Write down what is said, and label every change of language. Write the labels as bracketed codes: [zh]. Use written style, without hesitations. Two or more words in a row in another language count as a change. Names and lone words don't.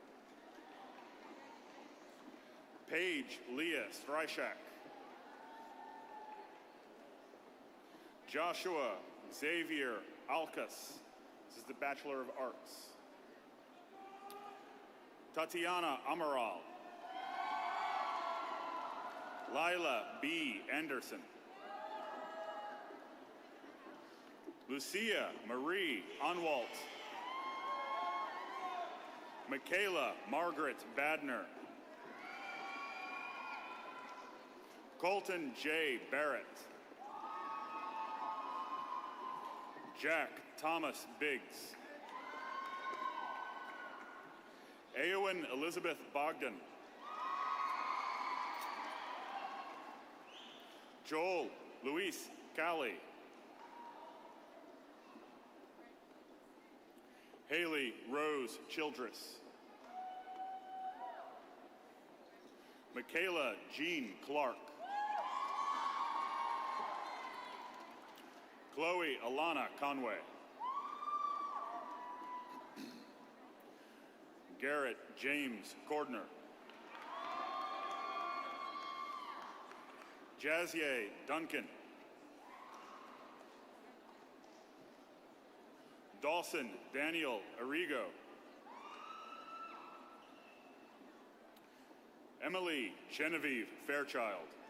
[en] Paige Leah Stryshak. Joshua Xavier Alcas. This is the Bachelor of Arts. Tatiana Amaral. Lila B. Anderson. Lucia Marie Unwalt. Michaela Margaret Badner. Colton J. Barrett. Jack Thomas Biggs. Eowyn Elizabeth Bogdan. Joel Luis Cali. Haley Rose Childress. Michaela Jean Clark. Chloe Alana Conway. Garrett James Cordner. Jazier Duncan. Dawson Daniel Arrigo. Emily Genevieve Fairchild.